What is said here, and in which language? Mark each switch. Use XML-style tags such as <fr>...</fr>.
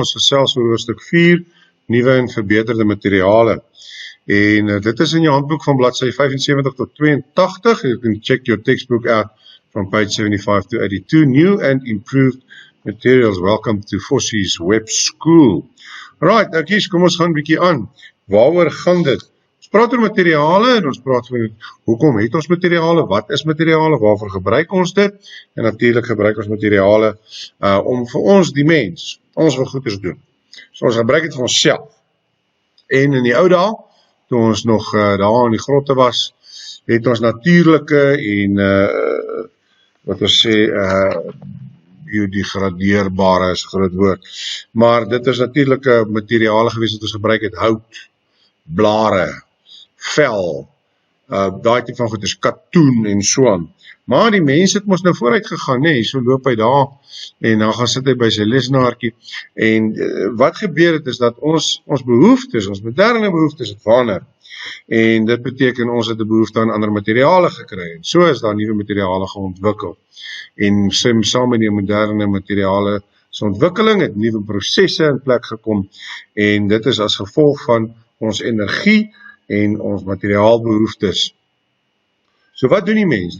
<af>Ons gesels oor hoofstuk 4, nuwe en verbeterde materiale. En dit is in jou handboek van bladsy 75 tot 82.</af> <en>You can check your textbook out from page 75 to 82. New and improved materials. Welcome to Fossies Web School.</en> <af>Right, nou kies, kom ons gaan 'n bietjie aan. Waaroor gaan dit? Ons praat oor materiale en ons praat oor hoekom het ons materiale, wat is materiale, waarvoor gebruik ons dit? En natuurlik gebruik ons materiale om vir ons die mens, ons wil goeders doen. So ons gebruik dit vir onsself. En in die ou dae, toe ons nog daar in die grotte was, het ons natuurlike en wat ons sê biodegradeerbare is 'n groot woord. Maar dit is natuurlike materiale gewees wat ons gebruik het, hout, blare, vel, daai tipe van goeders, katoen en so aan. Maar die mense het mos nou vooruit gegaan, nee, so loop hy daar en dan gaan sit hy by sy lesenaartjie. En wat gebeur het is dat ons behoeftes, ons moderne behoeftes het verander. En dit beteken ons het 'n behoefte aan ander materiale gekry. En so is daar nuwe materiale geontwikkel. En saam met die moderne materiale se ontwikkeling het nuwe prosesse in plek gekom. En dit is as gevolg van ons energie en ons materiaalbehoeftes. So wat doen die mens?</af>